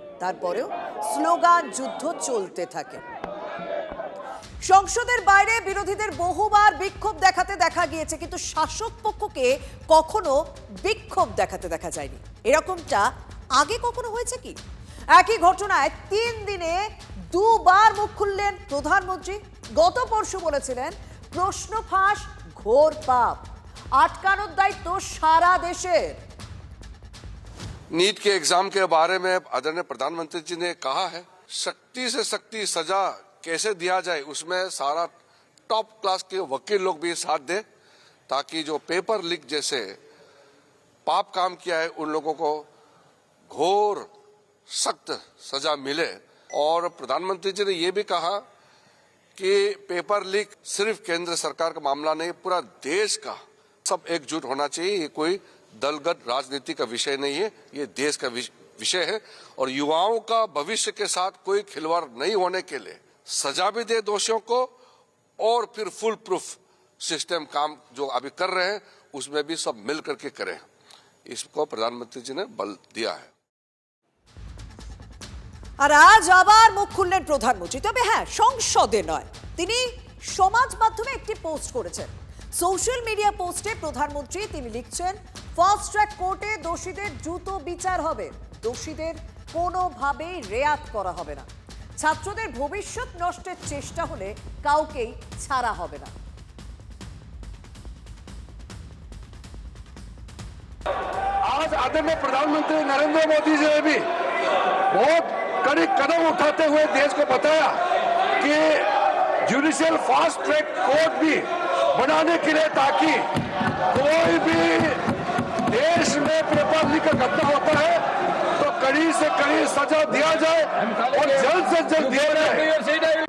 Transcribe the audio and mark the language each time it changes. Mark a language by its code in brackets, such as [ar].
[bn] তারপরেও স্লোগান যুদ্ধ চলতে থাকে। সংসদের বাইরে বিরোধীদের বহুবার বিক্ষোভ দেখাতে দেখা গিয়েছে, কিন্তু শাসক পক্ষকে কখনো বিক্ষোভ দেখাতে দেখা যায়নি। এরকমটা আগে কখনো হয়েছে কি? একই ঘটনায় 3 দিনে দুবার মুখ খুললেন প্রধানমন্ত্রী। গত পরশু বলেছিলেন প্রশ্ন ফাঁস ঘোর পাপ, আটকানোর দায়িত্ব সারা দেশের। [hi] नीट के एग्जाम के बारे में आदरणीय प्रधानमंत्री जी ने कहा है, सख्ती से सख्ती सजा कैसे दिया जाए उसमें सारा टॉप क्लास के वकील लोग भी साथ दे, ताकि जो पेपर लीक जैसे पाप काम किया है उन लोगों को घोर सख्त सजा मिले। और प्रधानमंत्री जी ने ये भी कहा कि पेपर लीक सिर्फ केंद्र सरकार का मामला नहीं, पूरा देश का सब एकजुट होना चाहिए। ये कोई दलगत राजनीति का विषय नहीं है, ये देश का विषय है। और युवाओं का भविष्य के साथ कोई खिलवाड़ नहीं होने के लिए सजा भी दे दोषियों को, और फिर फुल प्रूफ सिस्टम काम जो अभी कर रहे हैं उसमें भी सब मिल करके करें। इसको प्रधानमंत्री जी ने बल दिया है। [bn] আর আজ আবার মুখ খুললেন প্রধানমন্ত্রী, তবে হ্যাঁ, সংসদে নয়। তিনি সমাজ মাধ্যমে একটি পোস্ট করেছেন। সোশ্যাল মিডিয়া পোস্টে প্রধানমন্ত্রী তিনি লিখছেন, ফাস্ট ট্র্যাক কোর্টে দোষীদের দ্রুত বিচার হবে, দোষীদের কোনোভাবেই রেয়াত করা হবে না। ছাত্রদের ভবিষ্যৎ নষ্টের চেষ্টা হলে কাউকেই ছাড়া হবে না। [hi] आज आदरणीय प्रधानमंत्री नरेंद्र मोदी जी ने भी बहुत कड़ी कदम उठाते हुए देश को बताया कि जुडिशियल फास्ट ट्रैक कोर्ट भी बनाने के लिए, ताकि कोई भी देश में पेपर लीक का घटना होता है तो कड़ी से कड़ी सजा दिया जाए और जल्द से जल्द दिया जाए।